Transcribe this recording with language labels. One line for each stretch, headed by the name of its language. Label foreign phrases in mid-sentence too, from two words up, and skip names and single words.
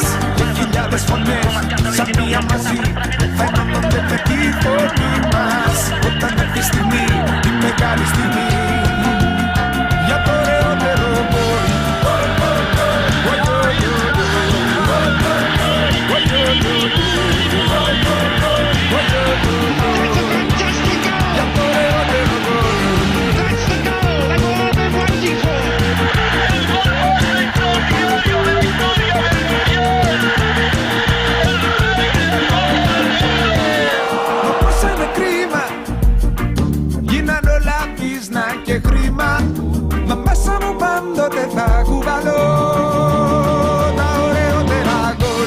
Greek: Και χιλιάδες φωνές σαν μία μαζί θα ενώνονται με τη φωνή μας, όταν έρθει η στιγμή, η μεγάλη στιγμή, για το ωραιότερο γκολ. Για το ωραιότερο γκολ.
English: That's the goal they've all been waiting for.
Greek: Όπως είναι κρίμα, γίνανε όλα πίσνα και χρήμα, μα μέσα μου πάντοτε θα κουβαλώ τα ωραιότερα γκολ.